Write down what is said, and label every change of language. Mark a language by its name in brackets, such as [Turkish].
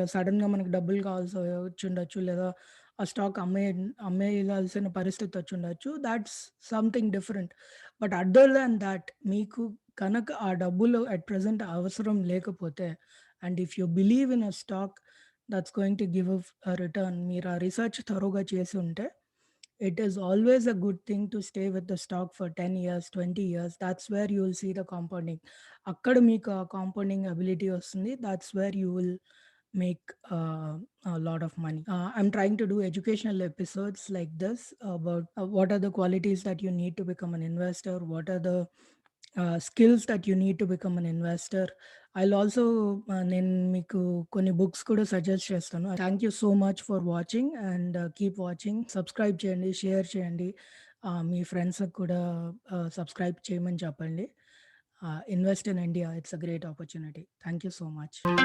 [Telugu] సడెన్‌గా మనకు డబ్బులు కావాల్సి వచ్చుండొచ్చు. లేదా ఆ స్టాక్ అమ్మేయాల్సిన పరిస్థితి వచ్చుండొచ్చు. [English] Thoughts something different. But other than thought [Telugu] మీకు కనుక ఆ డబ్బులు [English] at present [Telugu] అవసరం లేకపోతే [English] and if you believe in a stock that's going to give return [Telugu] మీరు ఆ రిసర్చ్ థరోగా చేసి ఉంటే [English] It is always a good thing to stay with the stock for 10 years, 20 years. That's where you will see the compounding. [Telugu] అక్కడ మీకు ఆ compounding ability వస్తుంది. [English] That's where you will make a lot of money. I'm trying to do educational episodes like this about what are the qualities that you need to become an investor, what are the skills that you need to become an investor. I'll also [Telugu] నేను మీకు కొన్ని books కూడా suggest చేస్తాను. [English] Thank you so much for watching and keep watching. [Telugu] Subscribe చేయండి, share చేయండి. మీ ఫ్రెండ్స్‌కి కూడా subscribe చేయమని చెప్పండి. [English] Invest in India. It's a great opportunity. Thank you so much.